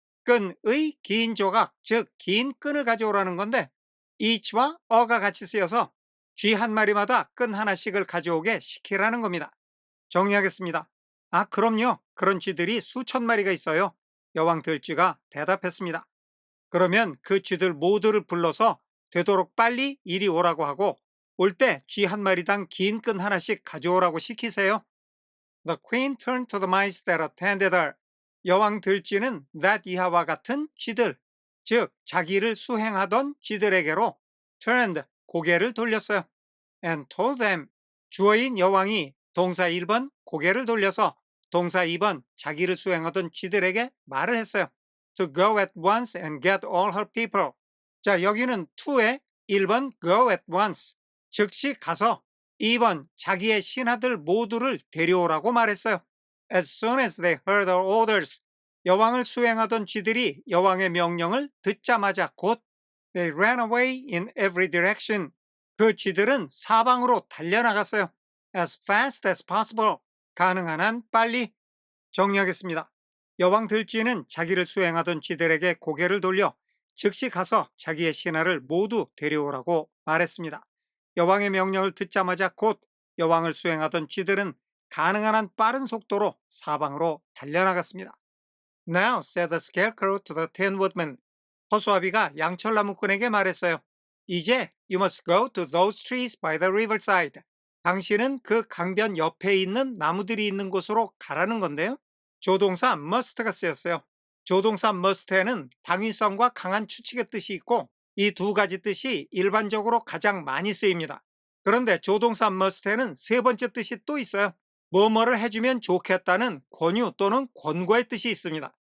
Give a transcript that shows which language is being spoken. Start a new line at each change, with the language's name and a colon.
Korean: 끈의 긴 조각, 즉 긴 끈을 가져오라는 건데 each와 어가 같이 쓰여서 쥐 한 마리마다 끈 하나씩을 가져오게 시키라는 겁니다. 정리하겠습니다. 그럼요. 그런 쥐들이 수천 마리가 있어요. 여왕 들쥐가 대답했습니다. 그러면 그 쥐들 모두를 불러서 되도록 빨리 이리 오라고 하고 올 때 쥐 한 마리당 긴 끈 하나씩 가져오라고 시키세요.
English: The queen turned to the mice that attended her.
Korean: 여왕 들쥐는 that 이하와 같은 쥐들, 즉 자기를 수행하던 쥐들에게로 turned, 고개를 돌렸어요.
English: And told them,
Korean: 주어인 여왕이 동사 1번 고개를 돌려서 동사 2번 자기를 수행하던 쥐들에게 말을 했어요.
English: To go at once and get all her people.
Korean: 자, 여기는 to에 1번 go at once, 즉시 가서 2번 자기의 신하들 모두를 데려오라고 말했어요.
English: As soon as they heard her orders.
Korean: 여왕을 수행하던 쥐들이 여왕의 명령을 듣자마자 곧
English: they ran away in every direction.
Korean: 그 쥐들은 사방으로 달려나갔어요.
English: As fast as possible.
Korean: 가능한 한 빨리. 정리하겠습니다. 여왕 들쥐는 자기를 수행하던 쥐들에게 고개를 돌려 즉시 가서 자기의 신하를 모두 데려오라고 말했습니다. 여왕의 명령을 듣자마자 곧 여왕을 수행하던 쥐들은 가능한 한 빠른 속도로 사방으로 달려나갔습니다.
English: Now, said the scarecrow to the tin woodman.
Korean: 허수아비가 양철나무꾼에게 말했어요. 이제
English: you must go to those trees by the riverside.
Korean: 당신은 그 강변 옆에 있는 나무들이 있는 곳으로 가라는 건데요. 조동사 must가 쓰였어요. 조동사 must에는 당위성과 강한 추측의 뜻이 있고 이 두 가지 뜻이 일반적으로 가장 많이 쓰입니다. 그런데 조동사 must에는 세 번째 뜻이 또 있어요. 뭐뭐를 해주면 좋겠다는 권유 또는 권고의 뜻이 있습니다.